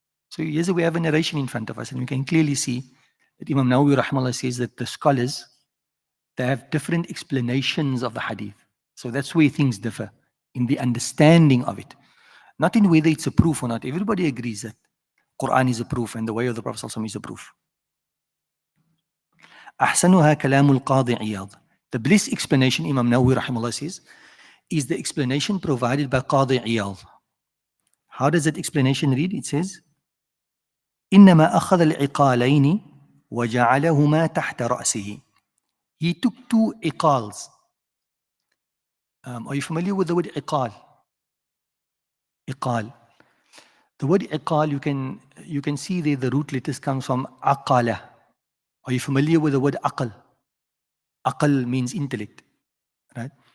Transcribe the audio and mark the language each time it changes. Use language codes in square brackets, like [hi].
[en] So here's we have a narration in front of us, and we can clearly see that Imam Nawawi rahimahullah says that the scholars, they have different explanations of the hadith. So that's where things differ, in the understanding of it. Not in whether it's a proof or not. Everybody agrees that Quran is a proof and the way of the Prophet ﷺ is a proof. [ar] أحسنها كلام القاضي عياض. [en] The best explanation, Imam Nawawi rahimahullah says, is the explanation provided by Qadi Iyad. How does that explanation read? It says, [ar] إنما أخذ العقالين وجعلهما تحت رأسه. [en] He took 2 iqals. Are you familiar with the word iqal? Iqal. The word iqal, you can see there the root letters comes from aqala. Are you familiar with the word aqal? Aqal means intellect, right?